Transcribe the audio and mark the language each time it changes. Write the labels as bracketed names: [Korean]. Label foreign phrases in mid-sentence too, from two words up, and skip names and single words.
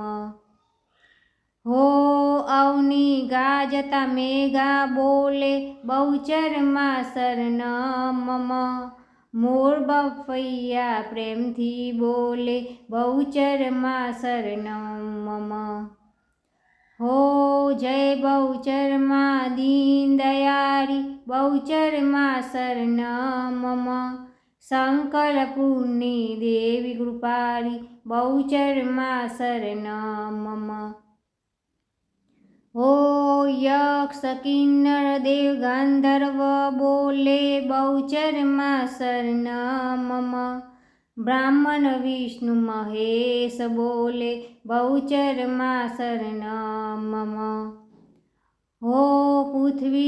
[Gujarati] હો અવની ગાજતા મેઘા બોલે, બહુચર માં [Sanskrit] શરણમ મમ. [Gujarati] મોર બફૈયા પ્રેમથી બોલે, બહુચર માં [Sanskrit] શરણમ મમ. [Gujarati] હો જય બહુચર માં દીન દયારી, बहुचरमा [Sanskrit] शरणं मम [Gujarati] સંકલ્પપૂર્ણી દેવી કૃપારી બહુચરમા [Sanskrit] शरणं मम [Gujarati] ઓ યક્ષ કિન્નર દેવ ગંધર્વ બોલે બહુચરમા [Sanskrit] शरणं मम [Gujarati] બ્રાહ્મણ વિષ્ણુ મહેશ બોલે બહુચરમા [Sanskrit] शरणं मम [Gujarati] હો પૃથ્વી